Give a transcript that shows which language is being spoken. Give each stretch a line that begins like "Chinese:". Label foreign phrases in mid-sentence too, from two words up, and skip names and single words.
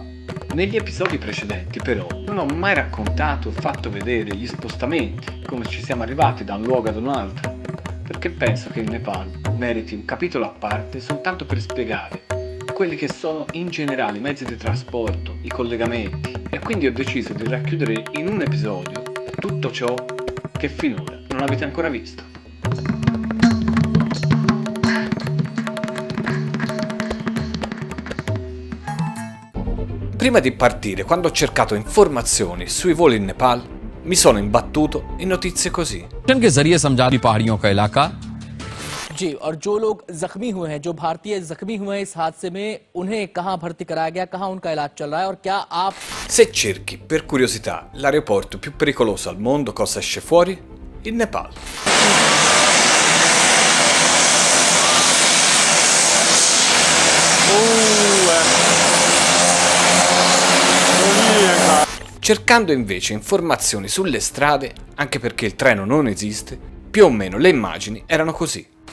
Italian: Negli episodi precedenti però non ho mai raccontato o fatto vedere gli spostamenti, come ci siamo arrivati da un luogo ad un altro, perché penso che il Nepal meriti un capitolo a parte soltanto per spiegare quelli che sono in generale i mezzi di trasporto, i collegamenti, e quindi ho deciso di racchiudere in un episodio tutto ciò che finora non avete ancora visto. Prima di partire, quando ho cercato informazioni sui voli in Nepal, mi sono imbattuto in notizie così.
Hindi: के जरिए समझा दी पहाड़ियों का इलाका। जी, और जो लोग जख्मी हुए हैं, जो भारतीय जख्मी हुए हैं इस हादसे में, उन्हें कहां भर्ती कराया गया, कहां उनका इलाज चल रहा है और क्या आप...
Italian: Se cerchi per curiosità l'aeroporto più pericoloso al mondo, cosa esce fuori? Il Nepal. Cercando invece informazioni sulle strade, anche perché il treno non esiste, più o meno le immagini erano così.